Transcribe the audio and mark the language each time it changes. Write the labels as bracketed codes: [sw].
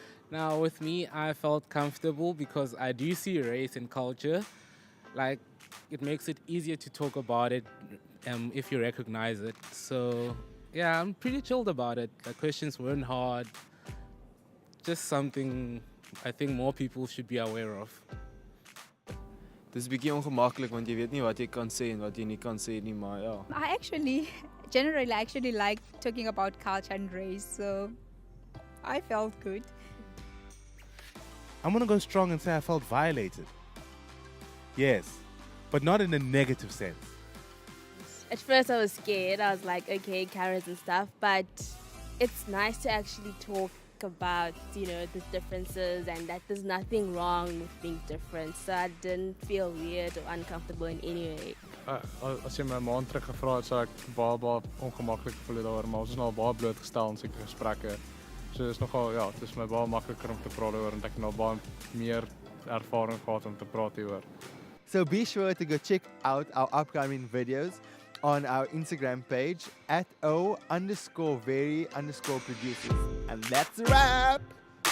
[en] Now, with me, I felt comfortable because I do see race and culture. Like, it makes it easier to talk about it if you recognize it. So, yeah, I'm pretty chilled about it. The questions weren't hard. Just something I think more people should be aware of. [af] Dis 'n bietjie ongemaklik want jy weet nie wat jy kan sê en wat jy nie kan sê nie, maar ja. [en] I actually like talking about culture and race, so I felt good. I'm gonna go strong and say I felt violated. Yes, but not in a negative sense. At first I was scared. I was like, okay, carrots and stuff, but it's nice to actually talk about, you know, the differences and that there's nothing wrong with being different. So I didn't feel weird or uncomfortable in any way. [af] As jy my maand terug gevra het, sou ek baie ongemaklik gevoel het daaroor, maar ons is nou al baie blootgestel in sulke gesprekke. So dis nogal, ja, dit is my baie makliker om te praat oor en ek het nou baie meer ervaring gehad om te praat hieroor. [en] So be sure to go check out our upcoming videos on our Instagram page at @o_very_producers. And that's a wrap!